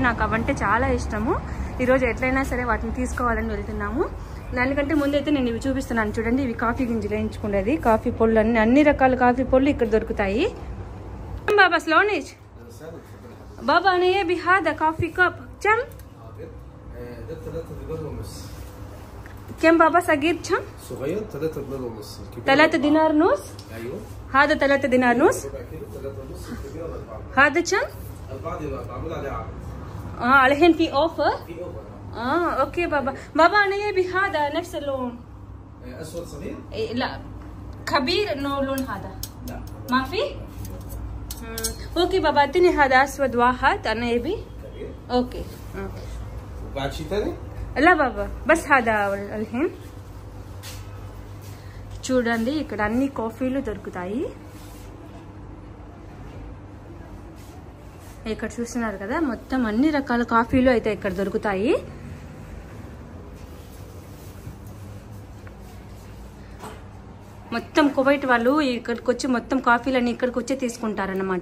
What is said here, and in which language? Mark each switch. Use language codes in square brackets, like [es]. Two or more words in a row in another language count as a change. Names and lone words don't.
[te] నాకు అవంటే చాలా ఇష్టము. ఈరోజు ఎట్లయినా సరే వాటిని తీసుకోవాలని వెళ్తున్నాము. దానికంటే ముందైతే నేను ఇవి చూపిస్తున్నాను. చూడండి, ఇవి కాఫీ గింజలు వేయించుకునేది కాఫీ పొళ్ళు. అన్ని రకాల కాఫీ పొళ్ళు ఇక్కడ దొరుకుతాయి. బాబా స్లోనిష్ బాబా అనే బిహాద కాఫీ కప్ చమ్ [ar] كم بابا صغير كم؟ صغير 3 دينار ونص. 3 دينار ونص. ايوه هذا 3 دينار ونص. 3 ونص. الكبير 4. هذا كم؟ 4 دينار معمول عليه عرض. الحين في اوفر؟ في اوفر. اوكي بابا انا يبي هذا نفس اللون. اسود صغير؟ لا كبير انه لون هذا. لا ما في؟ اوكي بابا اعطيني هذا اسود واحد انا يبي. كبير. اوكي. وبعد شيء ثاني؟ لا بابا بس هذا الحين. [te] చూడండి, ఇక్కడ అన్ని కాఫీలు దొరుకుతాయి. ఇక్కడ చూస్తున్నారు కదా, మొత్తం అన్ని రకాల కాఫీలు అయితే ఇక్కడ దొరుకుతాయి. మొత్తం కువైట్ వాళ్ళు ఇక్కడికి వచ్చి మొత్తం కాఫీలన్నీ ఇక్కడికి వచ్చి తీసుకుంటారన్నమాట.